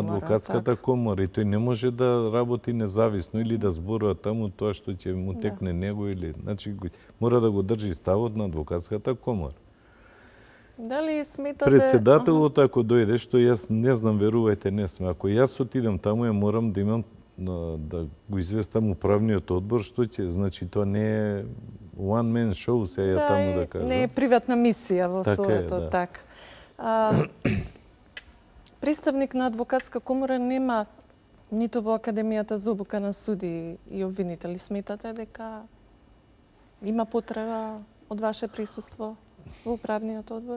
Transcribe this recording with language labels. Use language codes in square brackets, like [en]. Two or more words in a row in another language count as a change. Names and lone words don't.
[mk] на адвокатската комора и тој не може да работи независно или да зборува таму тоа што ќе му текне него или значи мора да го држи ставот на адвокатската комора. Дали сметате... Председателот ако дојде, што јас не знам, верувајте, не сме. Ако јас отидам таму, ја морам да имам да го известам управниот одбор, што ќе, значи тоа не е [en] one man show, [mk] се ја таму да кажам. Не е приватна мисија во Така е, Советот, да. така. Представник на Адвокатска комора нема ниту во Академијата за обука на суди и обвинители. Сметате дека има потреба од ваше присуство во управниот одбор?